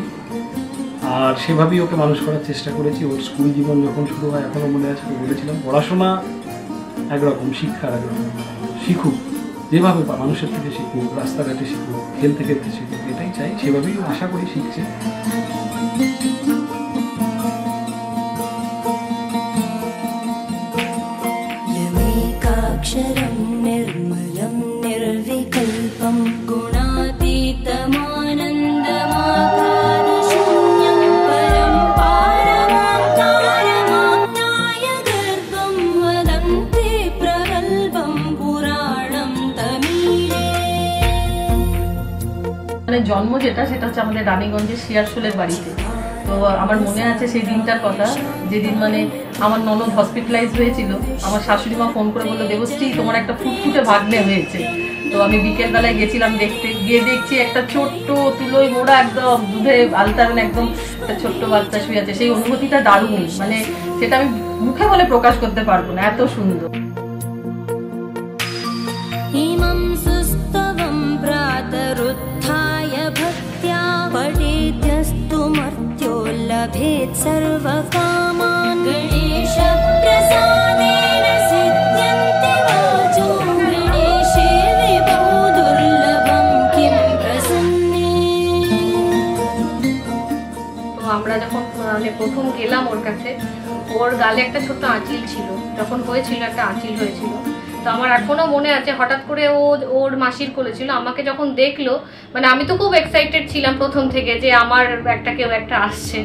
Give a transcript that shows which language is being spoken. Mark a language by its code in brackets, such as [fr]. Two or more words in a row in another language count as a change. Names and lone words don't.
[bn] আর সেভাবেই ওকে মানুষ করার চেষ্টা করেছি। ওর স্কুল জীবন যখন শুরু হয়, এখনও মনে আছে, বলেছিলাম পড়াশোনা একরকম, শিক্ষার একরকম, শিখুক যেভাবে মানুষের থেকে শিখুক, রাস্তাঘাটে শিখুক, খেলতে খেলতে শিখুক, এটাই চাই। সেভাবেই আশা করি শিখছে। [sa] यमेकाक्षरं निर्मलं निर्विकल्पं गुणातीतमानन्दमाकारशून्यं परं पारमाकारमाज्ञायगर्भं वदन्ति प्रगल्भं पुराणं तमीडे। [bn] মানে জন্ম যেটা, সেটা হচ্ছে আমাদের রানীগঞ্জের শিয়ারশোলের বাড়িতে। তো আমার মনে আছে সেই দিনটার কথা, যেদিন মানে আমার ননদ হসপিটালাইজ হয়েছিল। আমার শাশুড়ি মা ফোন করে বললো, দেবশ্রী তোমার একটা ফুটফুটে ভাগ্নে হয়েছে। তো আমি বিকেলবেলায় গেছিলাম দেখতে, গিয়ে দেখছি একটা ছোট্ট তুলোয় মোড়া একদম দুধে আলতারণ একদম একটা ছোট্ট বাচ্চা শুয়ে আছে। সেই অনুভূতিটা দারুণ, মানে সেটা আমি মুখে বলে প্রকাশ করতে পারবো না, এত সুন্দর। [sa] इमं सुस्तवं प्रातरुत्थाय भक्त्या पठेद्यस्तु मर्त्यो लभेत् सर्वकामान्। गणेशप्रसादेन सिद्ध्यन्ति वाचो गणेशे विभो दुर्लभं किं प्रसन्ने। [bn] তো আমরা যখন মানে প্রথম গেলাম ওর কাছে, ওর গালে একটা ছোট্ট আঁচিল ছিল, যখন হয়েছিল একটা আঁচিল হয়েছিল। তো আমার এখনো মনে আছে, হঠাৎ করে ওর মাসির কোলে ছিল, আমাকে যখন দেখলো, মানে আমি তো খুব এক্সাইটেড ছিলাম প্রথম থেকে যে আমার একটা কেউ একটা আসছে।